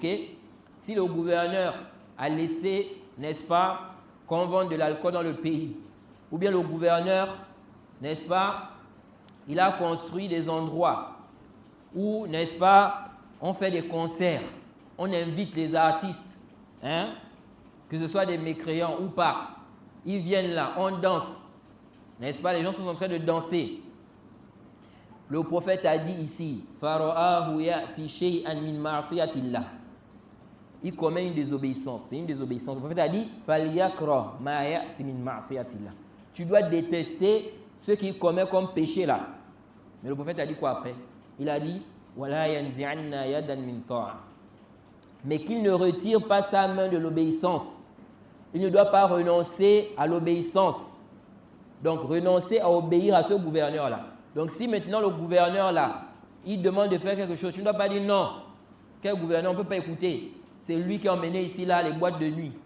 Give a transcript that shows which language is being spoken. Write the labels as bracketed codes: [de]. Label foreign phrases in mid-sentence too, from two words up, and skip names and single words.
[fr] Si le gouverneur a laissé, n'est-ce pas, qu'on vende de l'alcool dans le pays, ou bien le gouverneur, n'est-ce pas, il a construit des endroits où, n'est-ce pas, on fait des concerts, on invite les artistes, hein, que ce soit des mécréants ou pas, ils viennent là, on danse, n'est-ce pas, les gens sont en train de danser. Le prophète a dit ici, [ar] فرآه يأتي شيئا من معصية الله. [fr] Il commet une désobéissance, c'est une désobéissance. Le prophète a dit, [ar] فليكره ما يأتي من معصية الله. [fr] Tu dois détester ce qu'il commet comme péché là. Mais le prophète a dit quoi après? Il a dit [ar] ولا ينزعن يدا من طاعة. [fr] Mais qu'il ne retire pas sa main de l'obéissance. Il ne doit pas renoncer à l'obéissance. Donc renoncer à obéir à ce gouverneur là. Donc si maintenant le gouverneur là, il demande de faire quelque chose, tu ne dois pas dire non. Quel gouverneur, on ne peut pas écouter. C'est lui qui a emmené ici là les boîtes de nuit.